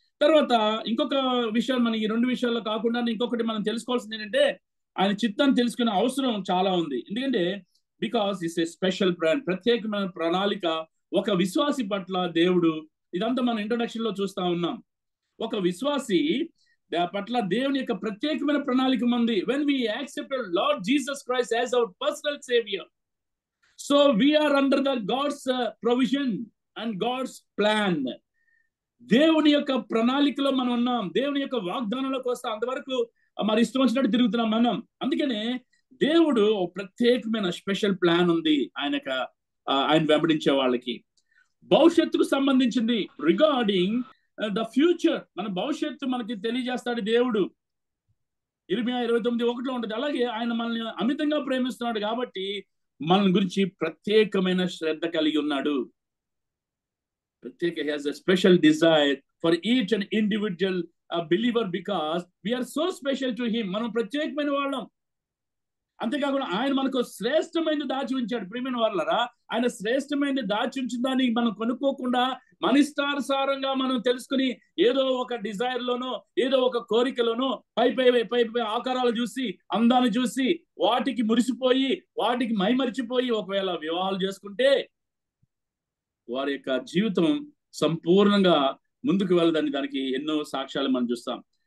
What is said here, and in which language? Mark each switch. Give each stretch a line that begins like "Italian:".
Telugu: తర్వాత ఇంకొక విషయం, మన ఈ రెండు విషయాల్లో కాకుండా ఇంకొకటి మనం తెలుసుకోవాల్సింది ఏంటంటే, ఆయన చిత్తాన్ని తెలుసుకునే అవసరం చాలా ఉంది. ఎందుకంటే
English: because it's a special plan,
Telugu: ప్రత్యేకమైన ప్రణాళిక ఒక విశ్వాసి పట్ల దేవుడు. ఇదంతా మనం ఇంట్రొడక్షన్ లో చూస్తా ఉన్నాం. ఒక విశ్వాసి పట్ల దేవుని యొక్క ప్రత్యేకమైన ప్రణాళిక ఉంది.
English: when we accepted Lord Jesus Christ as our personal savior, so we are under the God's provision and God's plan.
Telugu: దేవుని యొక్క ప్రణాళికలో మనం ఉన్నాం. దేవుని యొక్క వాగ్దానంలోకి వస్తాం. అంతవరకు మరి ఇష్టం వచ్చినట్టు తిరుగుతున్నాం మనం. అందుకనే దేవుడు ప్రత్యేకమైన స్పెషల్ ప్లాన్ ఉంది ఆయన వెంబడించే వాళ్ళకి. భవిష్యత్తుకు సంబంధించింది,
English: regarding the future,
Telugu: మన భవిష్యత్తు మనకి తెలియజేస్తాడు దేవుడు. 29:1 ఉంటుంది. అలాగే ఆయన మనల్ని అమితంగా ప్రేమిస్తున్నాడు కాబట్టి మన గురించి ప్రత్యేకమైన శ్రద్ధ కలిగి ఉన్నాడు.
English: he has a special desire for each and individual believer because we are so special to him.
Telugu: మనం ప్రత్యేకమైన వాళ్ళం. అంతేకాకుండా ఆయన మనకు శ్రేష్టమైనది దాచి ఉంచాడు. ప్రియమైన వాళ్ళరా, ఆయన శ్రేష్టమైనది దాచి ఉంచిన దాన్ని మనం కొనుక్కోకుండా మన ఇష్టానుసారంగా మనం తెలుసుకుని ఏదో ఒక డిజైర్ లోనో ఏదో ఒక కోరికలోనో పై ఆకారాలు చూసి అందాన్ని చూసి వాటికి మురిసిపోయి వాటికి మైమరిచిపోయి ఒకవేళ వివాహాలు చేసుకుంటే వారి యొక్క జీవితం సంపూర్ణంగా ముందుకు వెళ్ళదని దానికి ఎన్నో సాక్ష్యాలు మనం చూస్తాం.